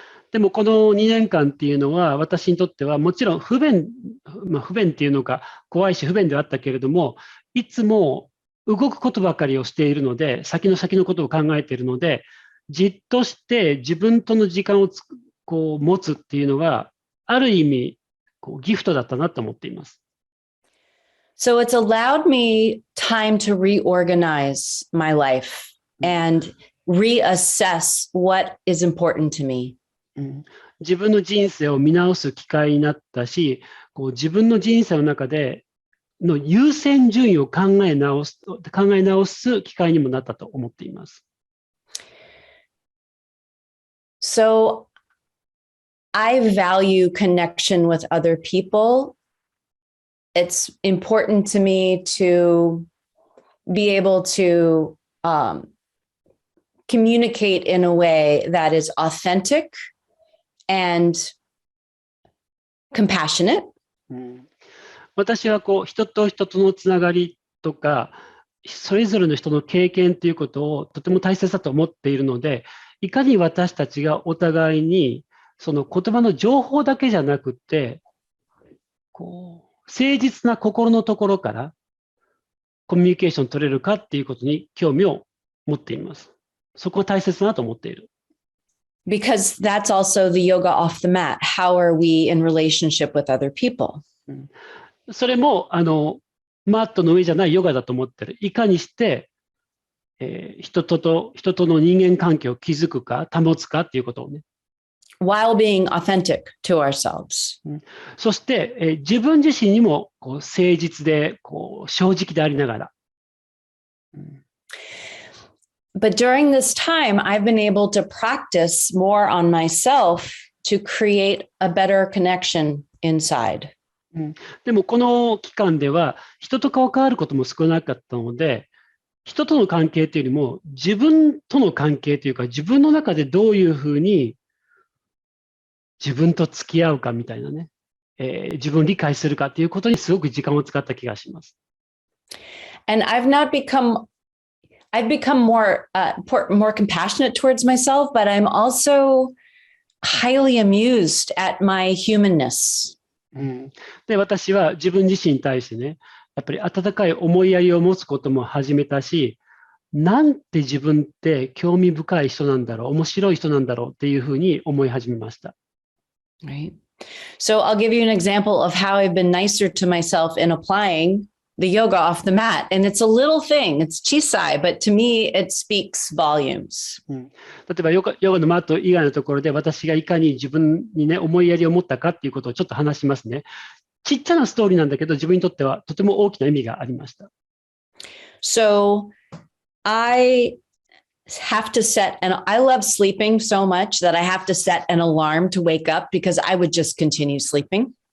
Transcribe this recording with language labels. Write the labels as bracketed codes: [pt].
[ja] でもこの2年間っていうのは私にとってはもちろん不便っていうのか怖いし不便ではあったけれども、いつも動くことばかりをしているので、先のことを考えているので、じっとして自分との時間をこう持つっていうのがある意味ギフトだったなと思っています。 [en] So it's allowed me time to reorganize my life and reassess what is important to me. [ja] 自分の人生を見直す機会になったし、自分の人生の中での優先順位を考え直す機会にもなったと思っています。 [en] So I value connection with other people. It's important to me to be able to communicate in a way that is authentic and compassionate. [ja] 私は人と人とのつながりとか、それぞれの人の経験ということをとても大切だと思っているので、いかに私たちがお互いにその言葉の情報だけじゃなくて、誠実な心のところからコミュニケーション取れるかっていうことに興味を持っています。そこを大切だなと思っている。 [en] Because that's also the yoga off the mat. How are we in relationship with other people? [ja] それもマットの上じゃないヨガだと思ってる。いかにして、人との人間関係を築くか保つかっていうことをね。 [en] While being authentic to ourselves. [ja] そして、自分自身にも誠実で正直でありながら。 [en] But during this time, I've been able to practice more on myself to create a better connection inside. [ja] でもこの期間では人と関わることも少なかったので、人との関係というよりも自分との関係というか、自分の中でどういうふうに自分と付き合うかみたいなね、自分を理解するかということにすごく時間を使った気がします。 [en] And I've become more compassionate towards myself, but I'm also highly amused at my humanness. [ja] で、私は自分自身に対してね、やっぱり温かい思いやりを持つことも始めたし、なんて自分って興味深い人なんだろう、面白い人なんだろうっていうふうに思い始めました。 [en] Right. So I'll give you an example of how I've been nicer to myself in applying the yoga off the mat. And it's a little thing. It's chisai, but to me, it speaks volumes. [ja] 例えばヨガのマット以外のところで私がいかに自分にね、思いやりを持ったかっていうことをちょっと話しますね。ちっちゃなストーリーなんだけど、自分にとってはとても大きな意味がありました。 [en] So I have to set, and I love sleeping so much that I have to set an alarm to wake up because I would just continue sleeping.